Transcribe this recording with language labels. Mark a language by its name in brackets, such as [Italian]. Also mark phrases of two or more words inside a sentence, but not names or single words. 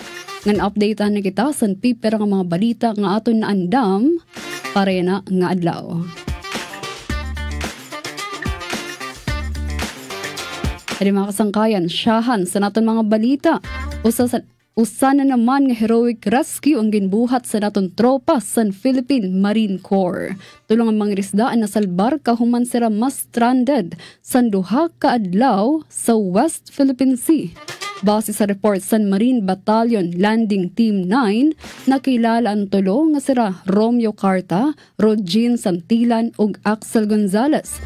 [Waray] Ngan update na kita sa piper ng mga balita nga aton na andam para na nga adlaw. Adi mga kasangkayan, siyahan sa naton mga balita. Usa na naman nga [English] heroic rescue [Waray] ang ginbuhat sa naton tropa sa Philippine Marine Corps. Tulong ang mga isdaan na salbar kahuman sila mas stranded sa duha ka adlaw sa West Philippine Sea. Base sa report sa Marine Battalion Landing Team 9, nakilala ang tulo nga sila Romeo Carta, Rodgin Santillan ug Axel Gonzalez.